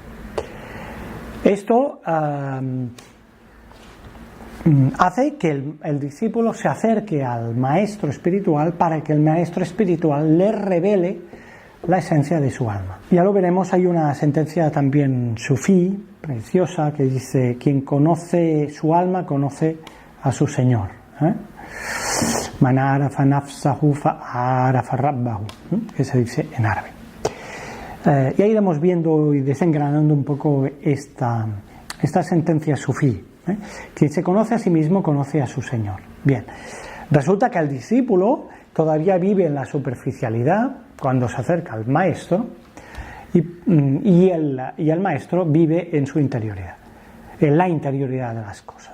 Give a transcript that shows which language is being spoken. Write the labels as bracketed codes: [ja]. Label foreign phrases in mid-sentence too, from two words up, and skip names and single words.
[es] Esto hace que el discípulo se acerque al maestro espiritual para que el maestro espiritual le revele la esencia de su alma. Ya lo veremos, hay una sentencia también sufí, preciosa, que dice: quien conoce su alma conoce a su Señor. [ar] من عرف نفسه فعرف ربه, [es] que se dice en árabe. Ya iremos viendo y desengranando un poco esta sentencia sufí. Quien se conoce a sí mismo conoce a su Señor. Bien, resulta que el discípulo todavía vive en la superficialidad cuando se acerca al maestro y el maestro vive en su interioridad, en la interioridad de las cosas.